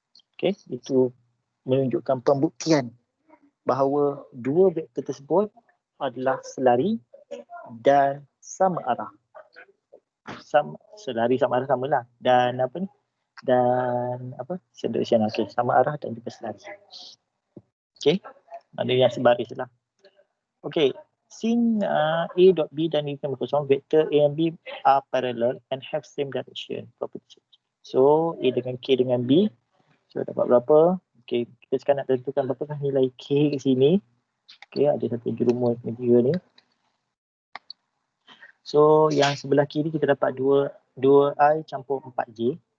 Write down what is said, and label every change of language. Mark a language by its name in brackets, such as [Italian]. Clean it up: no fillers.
[Malay] Okey, itu menunjukkan pembuktian bahawa dua vektor tersebut adalah selari dan sama arah. Selari sama arah samalah. Dan apa ni? Dan apa? Sedirection. Okey, sama arah dan juga selari. Okey, ada yang sebaris lah. [English] Okey, since A dot B [Malay] dan B kosong, [English] vektor A and B are parallel and have same direction property. [Malay] So A dengan K dengan B, so dapat berapa? Okey, kita sekarang nak tentukan berapakah nilai K ke sini. Okey, ada satu jurumus ketiga ni. So yang sebelah kiri kita dapat 2I campur 4J.